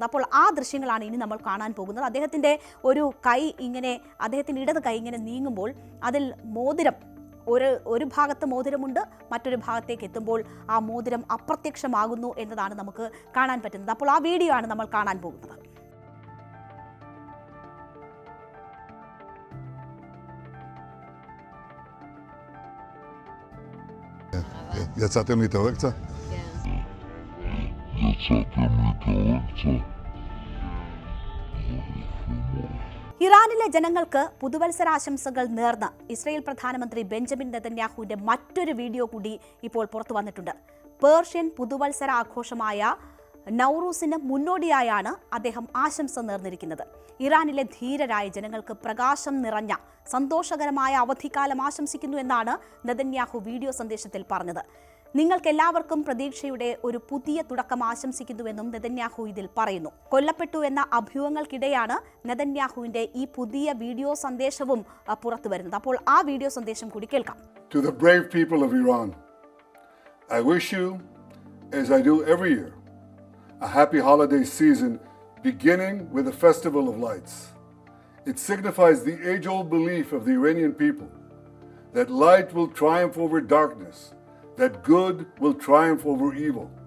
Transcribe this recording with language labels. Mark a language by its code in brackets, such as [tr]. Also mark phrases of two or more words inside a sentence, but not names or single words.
[ml] അപ്പോൾ ആ ദൃശ്യങ്ങളാണ് ഇനി നമ്മൾ കാണാൻ പോകുന്നത്. അദ്ദേഹത്തിൻ്റെ ഒരു കൈ ഇങ്ങനെ, അദ്ദേഹത്തിൻ്റെ ഇടത് കൈ ഇങ്ങനെ നീങ്ങുമ്പോൾ അതിൽ മോതിരം ഒരു ഭാഗത്ത് മോതിരമുണ്ട്, മറ്റൊരു ഭാഗത്തേക്ക് എത്തുമ്പോൾ ആ മോതിരം അപ്രത്യക്ഷമാകുന്നു എന്നതാണ് നമുക്ക് കാണാൻ പറ്റുന്നത്. അപ്പോൾ ആ വീഡിയോ ആണ് നമ്മൾ കാണാൻ പോകുന്നത്. [he] יצאתם להתעורר קצת? כן. יצאתם להתעורר קצת? [ml] ഇറാനിലെ ജനങ്ങൾക്ക് പുതുവത്സരാശംസകൾ നേർന്ന് ഇസ്രായേൽ പ്രധാനമന്ത്രി ബെഞ്ചമിൻ നെതന്യാഹുവിന്റെ മറ്റൊരു വീഡിയോ കൂടി ഇപ്പോൾ പുറത്തു വന്നിട്ടുണ്ട്. പേർഷ്യൻ പുതുവത്സര ആഘോഷമായ നൗറൂസിന് മുന്നോടിയായാണ് അദ്ദേഹം ആശംസ നേർന്നിരിക്കുന്നത്. ഇറാനിലെ ധീരരായ ജനങ്ങൾക്ക് പ്രകാശം നിറഞ്ഞ സന്തോഷകരമായ അവധിക്കാലം ആശംസിക്കുന്നു എന്നാണ് നെതന്യാഹു വീഡിയോ സന്ദേശത്തിൽ പറഞ്ഞത്. നിങ്ങൾക്കെല്ലാവർക്കും പ്രതീക്ഷയുടെ ഒരു പുതിയ തുടക്കം ആശംസിക്കുന്നുവെന്നും നെതന്യാഹു ഇതിൽ പറയുന്നു. കൊല്ലപ്പെട്ടു എന്ന അഭ്യൂഹങ്ങൾക്കിടെയാണ് നെതന്യാഹുവിന്റെ ഈ പുതിയ വീഡിയോ സന്ദേശവും പുറത്തു വരുന്നത്. അപ്പോൾ ആ വീഡിയോ സന്ദേശം കൂടി കേൾക്കാം. [en] To the brave people of Iran, I wish you, as I do every year, a happy holiday season beginning with the Festival of Lights. It signifies the age-old belief of the Iranian people that light will triumph over darkness, that good will triumph over evil.